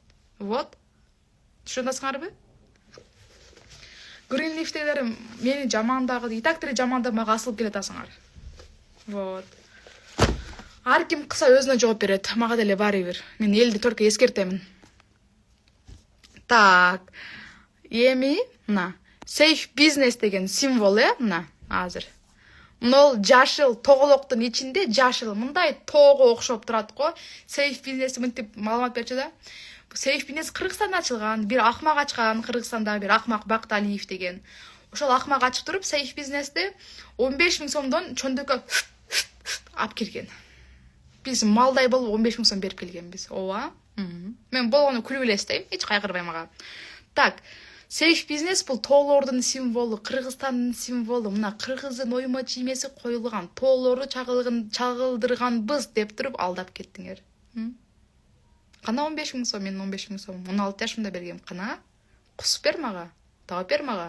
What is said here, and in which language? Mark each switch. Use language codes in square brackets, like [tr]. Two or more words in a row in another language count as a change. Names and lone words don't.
[ky] Вот. Түшүнүп атасыңарбы? Greenleaf'тегилер мени жамандагы, [ru] и так [ky] деле жамандап мага асылып келе атасыңар. Вот. Ар ким кылса өзүнө жооп берет. Мага деле баары бир. Мен элди только эскертемин. Так. Эми мына [en] safe business [ky] деген символ, мына азыр. Мына жашыл тоголоктун ичинде жашыл мындай тоого окшоп турат го. [en] Safe business [ky] мынтип маалымат берчи да. [en] Safe business [ky] Кыргызстанда ачылган. Бир акмак ачкан Кыргызстанда, бир акмак Бакталиев деген. Ошол акмак ачып туруп [en] safe business'те [ky] 15 миң сомдон чөндөккө алып кирген. Биз малдай болуп 15 миң сом берип келгенбиз. Ооба. Мен болгону күлүп эле эстейм, эч кайгырбай мага. Так, [en] safe business [ky] бул тоолордун символу, Кыргызстандын символу. Мына кыргыздын оймо чиймеси коюлган, тоолорду чагылдырганбыз деп туруп алдап кеттиңер. Кана 15 миң сом, мен 15 миң сом 16 жашымда бергем. Кана кусуп бер мага, таап бер мага.